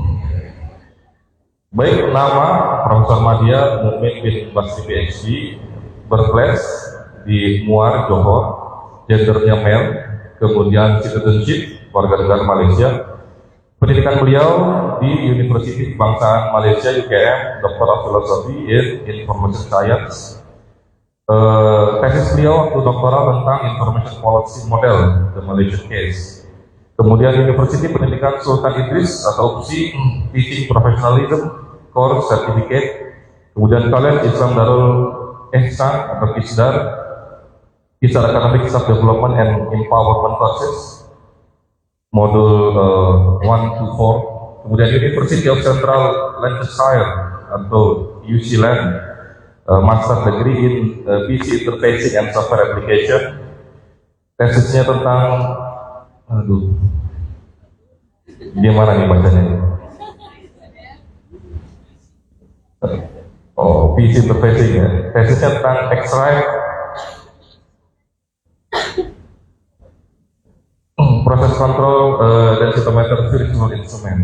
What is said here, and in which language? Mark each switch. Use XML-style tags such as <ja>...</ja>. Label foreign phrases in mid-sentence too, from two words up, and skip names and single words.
<id>Baik, nama Profesor Madya Mukmin bin Basri PhD, birthplace di Muar, Johor, gendernya male, kemudian citizenship, warga negara Malaysia. Pendidikan beliau di Universiti Kebangsaan Malaysia UKM,</id> <en>Doctor of Philosophy in Information Science.</en> <id>Tesis beliau waktu doktoral tentang Information Policy Model, the Malaysian Case. Kemudian Universiti Pendidikan Sultan Idris atau UPSI, Teaching Professionalism Course Certificate. Kemudian College Islam Darul Ihsan atau ISDAR, ISDAR Academic Staff Development and Empowerment Courses, modul 1 to 4. Kemudian University of Central Lancashire atau UCLand,</id> <en>Master Degree in PC Interfacing and Software Application.</en> <id>Tesisnya tentang, dia mana nih bacanya? Oh, PC Interfacing ya. Tesisnya tentang X-ray, proses kontrol densitometer</id> <en>virtual instrument.</en>